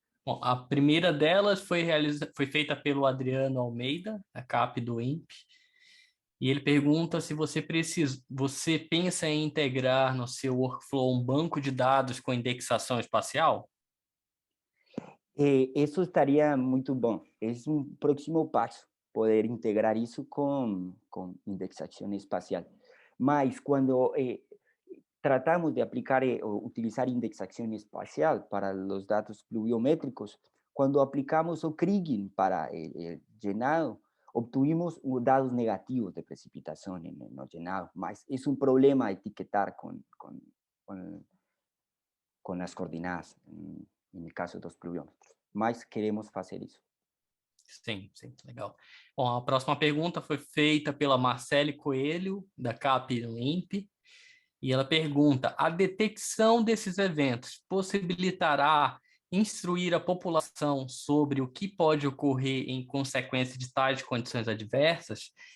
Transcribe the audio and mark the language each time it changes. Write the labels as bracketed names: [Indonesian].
[Portuguese] Bom, a primeira delas foi feita pelo Adriano Almeida, da CAP do INPE, e ele pergunta se você pensa em integrar no seu workflow um banco de dados com indexação espacial? Isso estaria muito bom. É próximo passo, poder integrar isso com indexação espacial. [Spanish] Mas quando tratamos de aplicar o utilizar indexación espacial para los datos pluviométricos, cuando aplicamos o kriging para el llenado, obtuvimos datos negativos de precipitación en el llenado, [Portuguese] mas [Spanish] es un problema etiquetar con las coordenadas, en el caso de los pluviómetros, mas queremos hacer [Portuguese] isso. Sim, legal. Bom, a próxima pergunta foi feita pela Marcele Coelho, da CAP no INPE, e ela pergunta: a detecção desses eventos possibilitará instruir a população sobre o que pode ocorrer em consequência de tais condições adversas?